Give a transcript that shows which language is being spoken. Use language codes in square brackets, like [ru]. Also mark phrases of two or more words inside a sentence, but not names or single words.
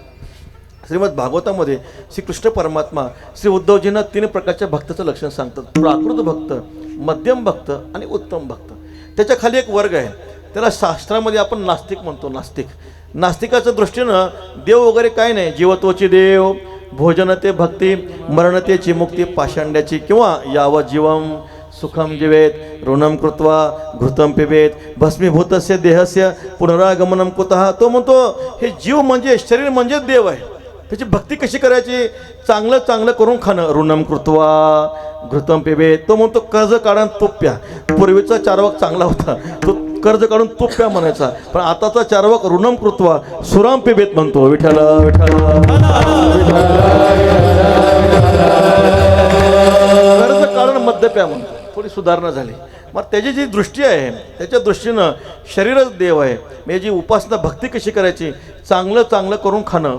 [mr] श्रीमद भागवतामध्ये श्री कृष्ण परमात्मा श्री उद्धवजींना 3 प्रकारच्या भक्ताचं लक्षण सांगतात. प्राकृत भक्त, मध्यम भक्त आणि उत्तम भक्त. त्याच्या खाली एक वर्ग आहे, त्याला शास्त्रामध्ये आपण नास्तिक म्हणतो. नास्तिकाच्या दृष्टीनं देव वगैरे काय नाही. जीवत्वाची देव, भोजन ते भक्ती, मरण तेची मुक्ती, पाषांड्याची किंवा [sa] याव जीवम सुखम जीवेत ऋणम कृत्वा घृतम पिबेत भस्मीभूतस्य देहस्य पुनरागमनम कुतः. [mr] तो म्हणतो हे जीव म्हणजे शरीर म्हणजे देव आहे. त्याची भक्ती कशी करायची? चांगलं चांगलं करून खाणं. [sa] ऋणम कृत्वा घृतम पिबेत. [mr] तो म्हणतो कर्ज काढून तूप प्या. पूर्वीचा चारवाक चांगला होता, तो कर्ज काढून तूप प्या म्हणायचा. पण आताचा चारवाक [sa] ऋणम कृत्वा सुराम पिबेत [mr] म्हणतो. विठ्ठल विठ्ठल. कर्ज काढून मद्य प्या म्हणतो. थोडी सुधारणा झाली. मग त्याची जी दृष्टी आहे त्याच्या दृष्टीनं शरीरच देव आहे. म्हणजे जी उपासना भक्ती कशी करायची? चांगलं चांगलं करून खाणं.